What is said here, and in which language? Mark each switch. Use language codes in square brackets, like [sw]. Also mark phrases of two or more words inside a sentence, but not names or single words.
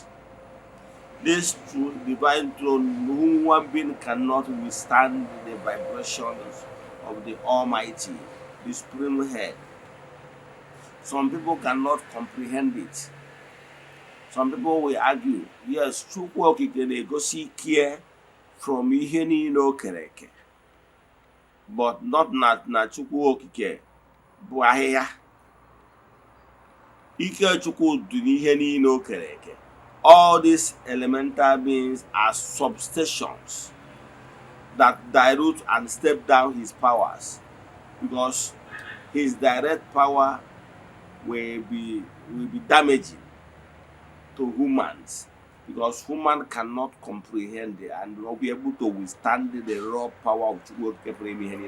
[en] This divine throne, human being cannot withstand the vibrations of the Almighty, the Supreme Head. Some people cannot comprehend it. Some people will argue, yes, [ig] Chukwu Okike na-egosi ike from ihe niile o kere eke, [en] but not [ig] na Chukwu Okike bụ ahịhịa. Ike Chukwu dị n'ihe niile o kere eke. [en] All these elemental beings are substations that dilute and step down his powers, because his direct power will be damaging to humans, because human cannot comprehend it and not be able to withstand the raw power of Chukwu.